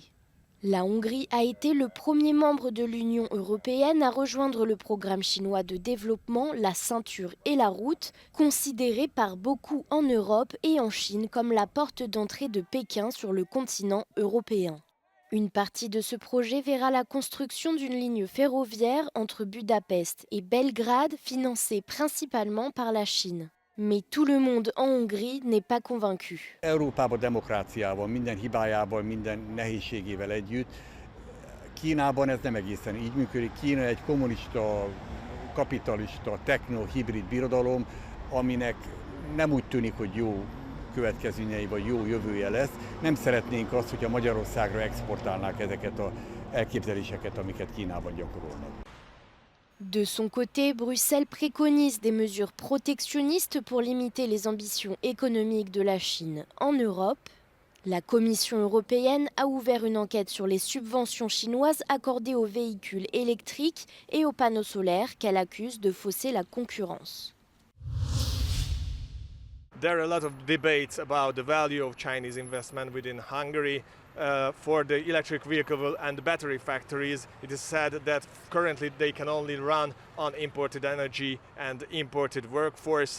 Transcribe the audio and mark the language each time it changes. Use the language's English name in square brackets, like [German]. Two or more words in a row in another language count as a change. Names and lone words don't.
[French] La Hongrie a été le premier membre de l'Union européenne à rejoindre le programme chinois de développement, la ceinture et la route, considéré par beaucoup en Europe et en Chine comme la porte d'entrée de Pékin sur le continent européen. Une partie de ce projet verra la construction d'une ligne ferroviaire entre Budapest et Belgrade, financée principalement par la Chine. Mais tout le monde en Hongrie n'est pas convaincu. [Hungarian] Európában demokráciával, minden hibájával, minden nehézségével együtt. Kínában ez nem egészen így működik. Kína egy kommunista, kapitalista, techno-hibrid birodalom, aminek nem úgy tűnik, hogy jó következményei vagy jó jövője lesz. Nem szeretnénk azt, hogyha Magyarországra exportálnák ezeket az elképzeléseket, amiket Kínában gyakorolnak. [French] De son côté, Bruxelles préconise des mesures protectionnistes pour limiter les ambitions économiques de la Chine en Europe. La Commission européenne a ouvert une enquête sur les subventions chinoises accordées aux véhicules électriques et aux panneaux solaires qu'elle accuse de fausser la concurrence. [English] There are a lot of debates about the value of Chinese investment within Hungary. For the electric vehicle and battery factories, it is said that currently they can only run on imported energy and imported workforce.